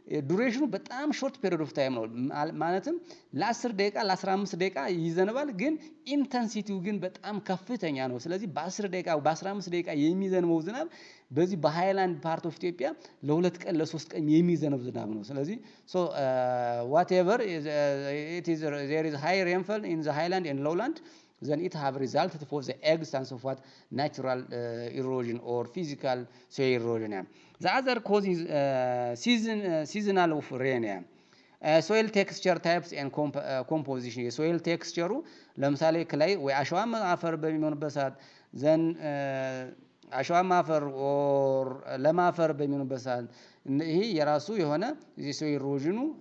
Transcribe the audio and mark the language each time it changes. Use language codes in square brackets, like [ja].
[am] ዱሬሽኑ በጣም ሾርት ፔሪድ ኦፍ ታይም ነው። ማለትም ለ10 ደቂቃ ለ15 ደቂቃ ይዘንባል፣ ግን ኢንተንሲቲው ግን በጣም ከፍተኛ ነው። ስለዚህ በ10 ደቂቃ በ15 ደቂቃ የሚዘንበው ዝናብ በዚህ በሃይላንድ ፓርት ኦፍ ኢትዮጵያ ለ2 ቀን ለ3 ቀን የሚዘንብ ዝናብ ነው። ስለዚህ [en] whatever it is there is high rainfall in the highland and lowland then it have resulted for the existence of what natural erosion or physical soil erosion. The other cause is seasonal of rain. [am] soil texture types and composition የሶይል ቴክስቸሩ ለምሳሌ ክላይ ወይ አሸዋማ አፈር በሚሆንበት ሰዓት ዘን አሸዋማ አፈር ኦር ለም አፈር በሚሆንበት ሰዓት ይሄ የራሱ የሆነ የሶይል ኢሮዥኑ